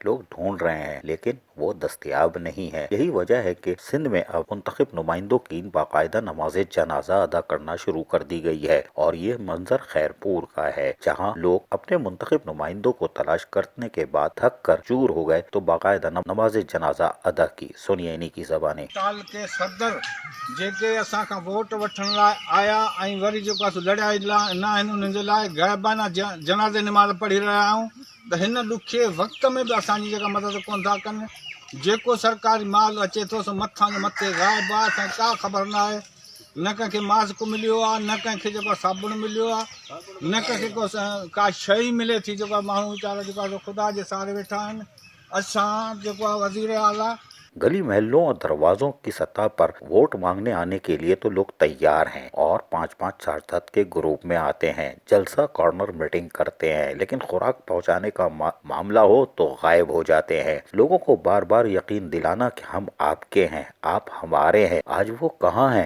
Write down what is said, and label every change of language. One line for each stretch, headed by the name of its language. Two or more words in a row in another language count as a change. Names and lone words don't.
Urdu: لوگ ڈھونڈ رہے ہیں لیکن وہ دستیاب نہیں ہے۔ یہی وجہ ہے کہ سندھ میں اب منتخب نمائندوں کی باقاعدہ نماز جنازہ ادا کرنا شروع کر دی گئی ہے، اور یہ منظر خیر پور کا ہے، جہاں لوگ اپنے منتخب نمائندوں کو تلاش کرنے کے بعد تھک کر چور ہو گئے تو باقاعدہ نماز جنازہ ادا کی۔ سنیے انہی کی زبانیں۔ سال کے صدر
Sindhi: जेके असां खां वोट वठण लाइ आया ऐं वरी जेको आहे लड़ाई न आहिनि, उन्हनि जे लाइ ग़ाइबाना जनाज़े निमाज़ पढ़ी रहिया आहियूं, त हिन ॾुखे वक़्त में बि असांजी जेका मदद कोन था कनि। जेको सरकारी माल अचे थो सो मथां जे मथे ग़ाइब आहे, असांखे का ख़बर न आहे। न कंहिंखे मास्क मिलियो आहे, न कंहिंखे जेको साबुण मिलियो आहे, न कंहिंखे का शइ मिले थी। जेको माण्हू वीचारा जेको आहे ख़ुदा जे सहारे वेठा आहिनि। असां जेको आहे वज़ीर आला
Urdu: गली محلوں اور دروازوں کی سطح پر ووٹ مانگنے آنے کے لیے تو لوگ تیار ہیں اور 5-5 7 کے گروپ میں آتے ہیں، جلسہ کارنر میٹنگ کرتے ہیں، لیکن خوراک پہنچانے کا معاملہ ہو تو غائب ہو جاتے ہیں۔ لوگوں کو بار بار یقین دلانا کہ ہم آپ کے ہیں، آپ ہمارے ہیں، آج وہ کہاں ہیں؟